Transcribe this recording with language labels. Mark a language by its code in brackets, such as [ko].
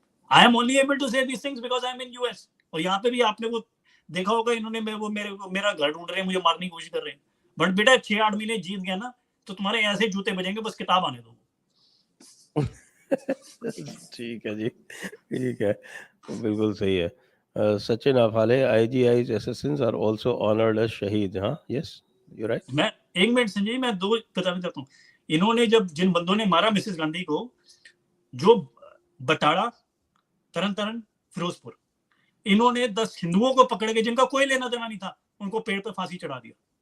[en] I am only able to say these things because I am in US. [hi] और यहाँ पे भी आपने वो देखा होगा, इन्होंने मेरा घर ढूंढ रहे हैं, मुझे मारने की कोशिश कर रहे हैं। बट बेटा 6-8 महीने जीत गया ना, तो तुम्हारे ऐसे जूते बजेंगे, बस किताब आने दो। ठीक है जी, ठीक है, बिल्कुल सही है। [en] Sachin Afale, IGI's assassins are also honored as shaheed. Huh? Yes, you're right. [hi] मैं एक मिनट संजय जी, मैं दो बताना चाहता हूँ। इन्होंने जब जिन बंदों ने मारा मिसेस गांधी को, जो बटाला, तरन तारण, फिरोजपुर, इन्होंने 10 हिंदुओं को पकड़ के, जिनका कोई लेना देना नहीं था, उनको पेड़ पर फांसी चढ़ा दिया।